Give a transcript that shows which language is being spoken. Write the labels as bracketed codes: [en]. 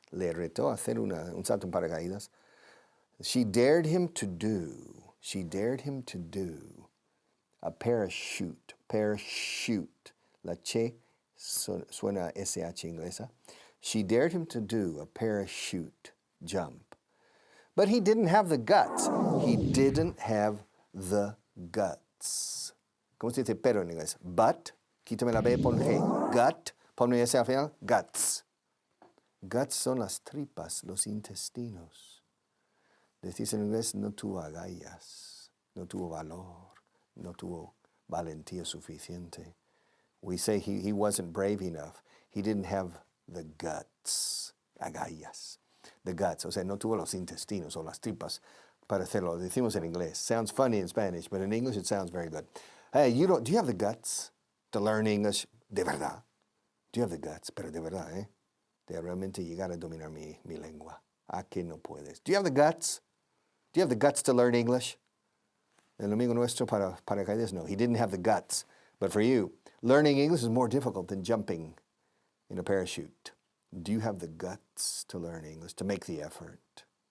[es] Le retó a hacer un salto en paracaídas. [en] She dared him to do. She dared him to do a parachute. [es] Parachute. La che suena SH inglesa. [en] She dared him to do a parachute jump. But he didn't have the guts. He didn't have the guts. [es] ¿Cómo se dice pero en inglés? But, quítame la B, pon G. Gut, ponme S al final, guts. Guts son las tripas, los intestinos. Decís en inglés, no tuvo agallas, no tuvo valor, no tuvo valentía suficiente. [en] We say he wasn't brave enough. He didn't have the guts, agallas. [es] The guts, o sea, no tuvo los intestinos o las tripas para hacerlo. Decimos en inglés. [en] Sounds funny in Spanish, but in English it sounds very good. Hey, do you have the guts to learn English [es] de verdad? [en] Do you have the guts? [es] Pero de verdad, ¿eh? De realmente llegar a dominar mi lengua. ¿A que no puedes? [en] Do you have the guts? Do you have the guts to learn English? [es] El amigo nuestro para paracaídas, no. [en] He didn't have the guts. But for you, learning English is more difficult than jumping in a parachute. Do you have the guts to learn English, to make the effort?